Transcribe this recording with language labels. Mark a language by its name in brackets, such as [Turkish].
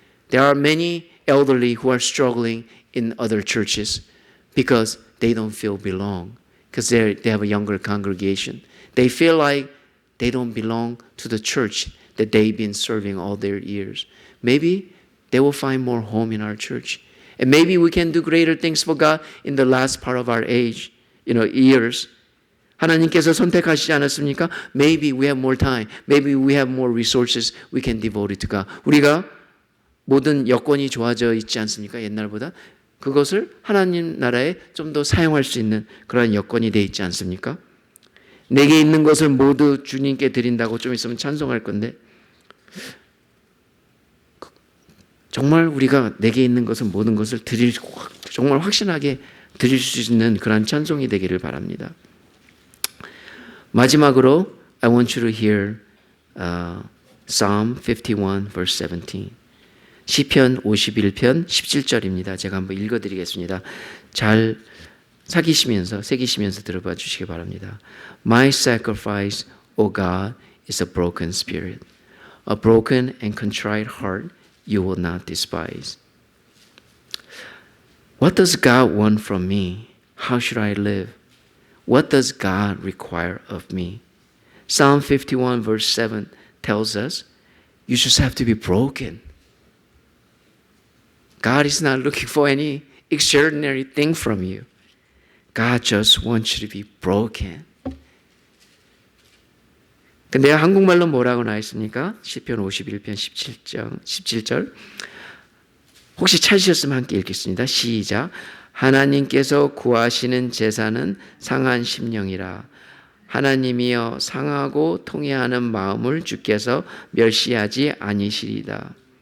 [English] There are many elderly who are struggling in other churches because they don't feel belong, because they have a younger congregation. They feel like they don't belong to the church that they've been serving all their years. Maybe they will find more home in our church. And maybe we can do greater things for God in the last part of our years. [Korean] 하나님께서 선택하시지 않았습니까? [English] Maybe we have more time. Maybe we have more resources we can devote it to God. [Korean] 우리가 모든 여건이 좋아져 있지 않습니까? 옛날보다. 그것을 하나님 나라에 좀 더 사용할 수 있는 그러한 여건이 되어 있지 않습니까? 내게 있는 것을 모두 주님께 드린다고 좀 있으면 찬송할 건데 정말 우리가 내게 있는 것을 모든 것을 정말 확신하게 드릴 수 있는 그런 찬송이 되기를 바랍니다. 마지막으로 [English] I want you to hear Psalm 51 verse 17. [Korean] 시편 51편 17절입니다. 제가 한번 읽어드리겠습니다. 잘 새기시면서 들어봐 주시기 바랍니다. [English] My sacrifice, O God, is a broken spirit. A broken and contrite heart you will not despise. What does God want from me? How should I live? What does God require of me? Psalm 51 verse 7 tells us you just have to be broken. God is not looking for any extraordinary thing from you. God just wants you to be broken. [Korean] 근데 한국말로 뭐라고 나와 있습니까? 시편 51편 17절. 혹시 찾으셨으면 함께 읽겠습니다. 시작. 하나님께서 구하시는 제사는 상한 심령이라. 하나님이여 상하고 통회하는 마음을 주께서 멸시하지 아니시리다.